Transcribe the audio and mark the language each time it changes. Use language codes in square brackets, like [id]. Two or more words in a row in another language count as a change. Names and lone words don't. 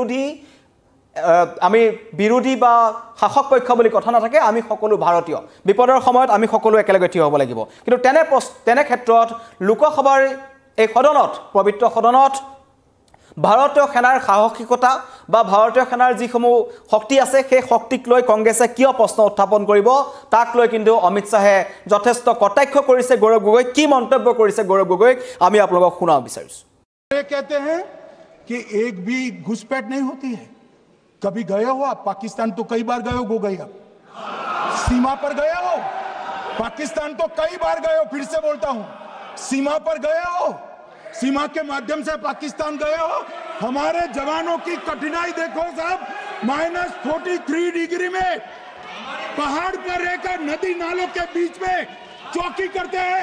[as] বিৰোধী বা শাসক পক্ষ বুলি কথা নাথাকে আমি সকলো ভাৰতীয় বিপদৰ সময়ত আমি সকলো একেলগে থিয় হ'ব লাগিব কিন্তু তেনে ক্ষেত্ৰত লোকসভাৰ এই সদনত পবিত্ৰ সদনত ভাৰতীয় সেনাৰ সাহসিকতা বা ভাৰতীয় সেনাৰ যিসমূহ শক্তি আছে সেই শক্তিক লৈ কংগ্ৰেছে কিয় প্ৰশ্ন উত্থাপন কৰিব তাক লৈ কিন্তু অমিত শাহে যথেষ্ট কটাক্ষ কৰিছে গৌৰৱ গগৈ কি মন্তব্য কৰিছে গৌৰৱ গগৈ আমি আপোনালোকক শুনাব বিচাৰিছো [hi] ये कहते हैं कि एक भी घुसपैठ नहीं होती है कभी गए हो आप पाकिस्तान तो कई बार गए हो गई आप सीमा पर गए हो पाकिस्तान तो कई बार गए हो फिर से बोलता हूं सीमा पर गए हो सीमा के माध्यम से पाकिस्तान गए हो हमारे जवानों की कठिनाई देखो साहब -43 डिग्री में पहाड़ पर रहकर नदी नालों के बीच में चौकी करते हैं।